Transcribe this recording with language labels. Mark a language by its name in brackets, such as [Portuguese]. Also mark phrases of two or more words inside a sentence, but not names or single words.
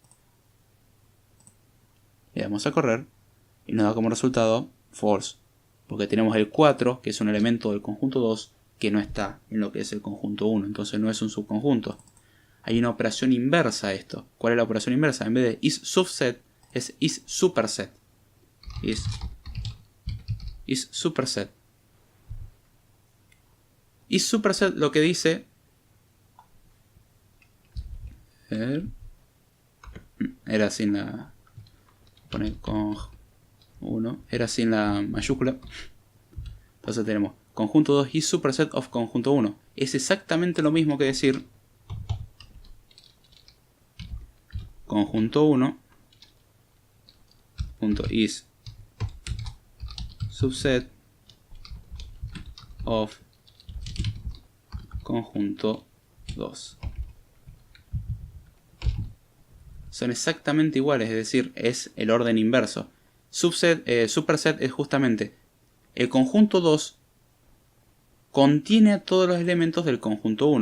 [Spanish] Le damos a correr y nos da como resultado false. Porque tenemos el 4, que es un elemento del conjunto 2, que no está en lo que es el conjunto 1. Entonces no es un subconjunto. Hay una operación inversa a esto. ¿Cuál es la operación inversa? En vez de [English] is subset, [Spanish] es [English] is superset. Is is superset. Is superset [Spanish] lo que dice... Era sin la... Poner con 1. Era sin la mayúscula. Entonces tenemos conjunto 2 [English] is superset of [Spanish] conjunto 1. Es exactamente lo mismo que decir conjunto 1 punto [English] is subset of [Spanish] conjunto 2. Son exactamente iguales, es decir, es el orden inverso. Superset es justamente el conjunto 2 contiene a todos los elementos del conjunto 1.